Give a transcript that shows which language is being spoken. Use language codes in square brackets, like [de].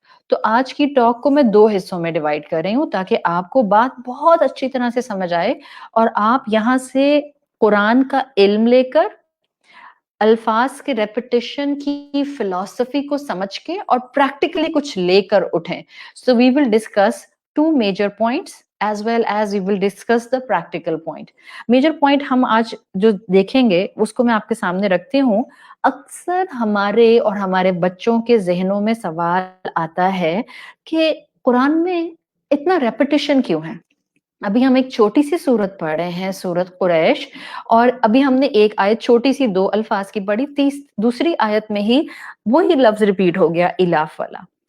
[ur] تو آج کی ٹاک کو میں 2 حصوں میں ڈیوائڈ کر رہی ہوں تاکہ آپ کو بات بہت اچھی طرح سے سمجھ آئے اور آپ یہاں سے قرآن کا علم لے کر الفاظ کے ریپیٹیشن کی فلسفی کو سمجھ کے اور پریکٹیکلی کچھ لے کر اٹھیں. [en] So we will discuss 2 major points as well as we will discuss the practical point. [ur] Major point ہم آج جو دیکھیں گے اس کو میں آپ کے سامنے رکھتی ہوں. اکثر ہمارے اور ہمارے بچوں کے ذہنوں میں سوال آتا ہے کہ قرآن میں اتنا ریپیٹیشن کیوں ہے؟ ابھی ہم ایک چھوٹی سی سورت پڑھ رہے ہیں، سورت قریش، اور ابھی ہم نے ایک آیت چھوٹی سی 2 الفاظ کی پڑھی، دوسری آیت میں ہی وہی لفظ ریپیٹ ہو گیا الاف والا.